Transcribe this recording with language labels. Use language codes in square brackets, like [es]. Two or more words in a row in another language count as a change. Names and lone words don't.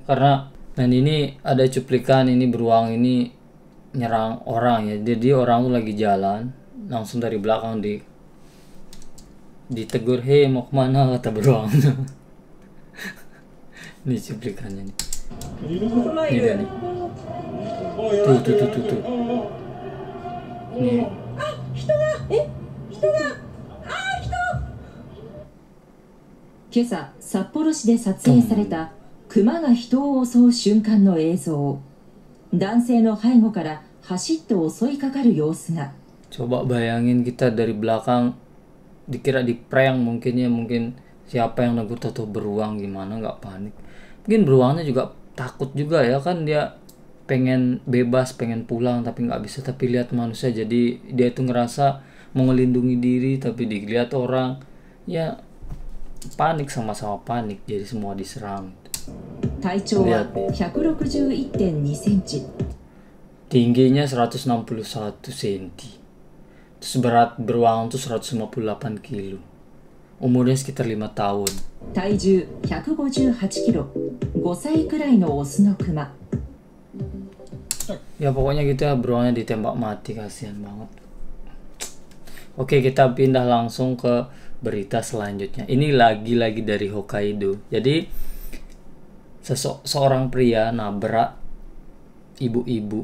[id] Karena dan ini ada cuplikan ini beruang ini nyerang orang ya, jadi orang tuh lagi jalan langsung dari belakang ditegur, hei mau kemana, kata beruang. Ini cuplikannya nih. Ini dia nih. Tuh. Nih. [ja] 今朝、札幌市で撮影された熊が人を襲う瞬間の映像。男性の背後から走って襲いかかる様子が。 [id] Coba bayangin kita dari belakang dikira di prank mungkin ya, mungkin siapa yang negur atau beruang gimana, nggak panik. Mungkin beruangnya juga takut juga ya kan, dia pengen bebas, pengen pulang tapi nggak bisa, tapi lihat manusia jadi dia itu ngerasa mau ngelindungi diri tapi dilihat orang ya panik, sama-sama panik, jadi semua diserang. Lihat nih. 161.2 cm. Tingginya 161 cm. Terus berat beruang itu 158 kilo. Umurnya sekitar 5 tahun. [ja] 体重158 kilo. 5歳くらいのオスのクマ。 [id] Ya pokoknya gitu ya, beruangnya ditembak mati, kasihan banget. Oke, kita pindah langsung ke berita selanjutnya. Ini lagi-lagi dari Hokkaido. Jadi seorang pria nabrak ibu-ibu.